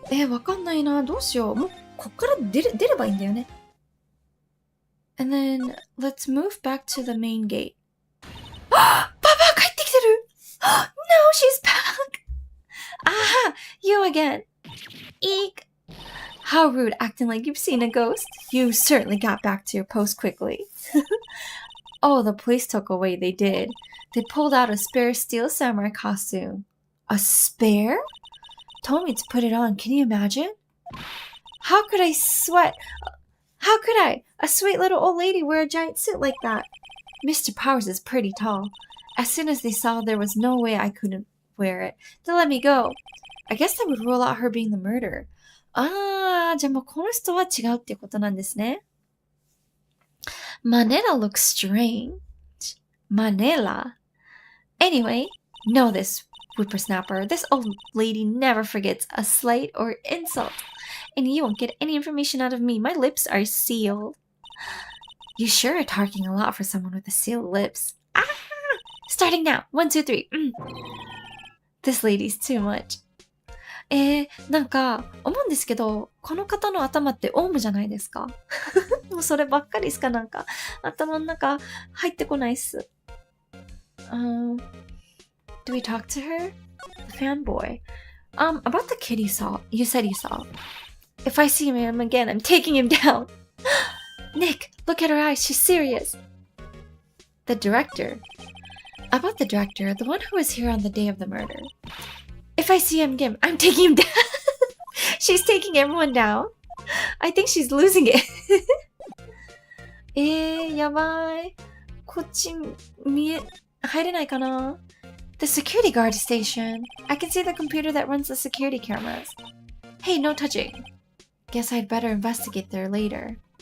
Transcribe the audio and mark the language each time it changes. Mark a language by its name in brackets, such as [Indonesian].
[Japanese] わかんないな。どうしよう。もう、こっから出ればいいんだよね。 [English] And then, let's move back to the main gate. [Japanese] パパ帰ってきてる ! [English] No, she's back! You again. Eek. How rude, acting like you've seen a ghost. You certainly got back to your post quickly. Oh, the police took away, they did. They pulled out a spare steel samurai costume. A spare? Told me to put it on, can you imagine? How could I sweat? How could I? A sweet little old lady wear a giant suit like that? Mr. Powers is pretty tall. As soon as they saw there was no way I couldn't wear it, they let me go. I guess that would rule out her being the murderer. [Japanese] じゃあもうこの人は違うっていうことなんですね。 [English] Manila looks strange. Manila. Anyway, know this, whippersnapper. This old lady never forgets a slight or insult. And you won't get any information out of me. My lips are sealed. You sure are talking a lot for someone with the sealed lips. Starting now. 1, 2, 3. This lady's too much. [Japanese] なんか思うんですけど、この方の頭ってオウムじゃないですか？もうそればっかりしかなんか頭の中入ってこないっす。 [English] Do we talk to her? The fanboy. About the kid you said you saw. If I see him again, I'm taking him down. Nick, look at her eyes. She's serious. The director. About the director, the one who was here on the day of the murder. If I see him again, I'm taking him down. She's taking everyone down. I think she's losing it. [Japanese] やばい。こっち入れないかな？ [English] The security guard station. I can see the computer that runs the security cameras. Hey, no touching. Guess I'd better investigate there later.